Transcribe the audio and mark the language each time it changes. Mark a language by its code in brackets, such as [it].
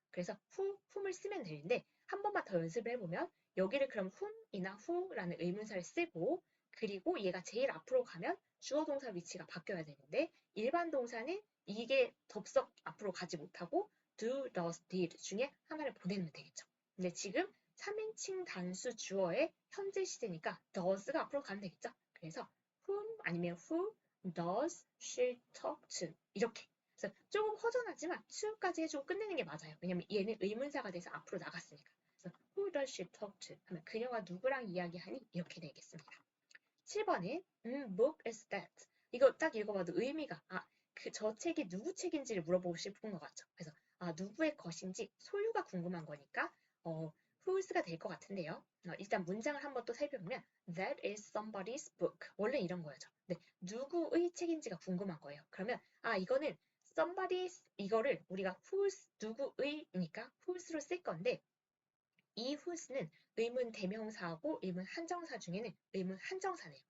[ko] 그래서 whom을 쓰면 되는데 한 번만 더 연습을 해보면 여기를 그럼 whom이나 who라는 의문사를 쓰고 그리고 얘가 제일 앞으로 가면 주어 동사 위치가 바뀌어야 되는데 일반 동사는 이게 덥석 앞으로 가지 못하고 do, does, did 중에 하나를 보내면 되겠죠. 근데 지금 3인칭 단수 주어의 현재 시제니까 does가 앞으로 가면 되겠죠. 그래서 [en] whom 아니면 who does she talk to? [ko] 이렇게. 그래서 조금 허전하지만 to까지 해주고 끝내는 게 맞아요. 왜냐면 얘는 의문사가 돼서 앞으로 나갔으니까. [en] 그래서 who does she talk to? [ko] 하면 그녀가 누구랑 이야기하니? 이렇게 되겠습니다. 7번은 [en] book is that. [ko] 이거 딱 읽어봐도 의미가 저 책이 누구 책인지를 물어보고 싶은 것 같죠. 그래서 누구의 것인지 소유가 궁금한 거니까 whose가 될 것 같은데요. 일단 문장을 한번 또 살펴보면 [en] that is somebody's book. [ko] 원래 이런 거죠. 네, 누구의 책인지가 궁금한 거예요. 그러면 이거는 somebody's 이거를 우리가 whose 누구의니까 whose로 쓸 건데 이 whose는 의문 대명사하고 의문 한정사 중에는 의문 한정사네요.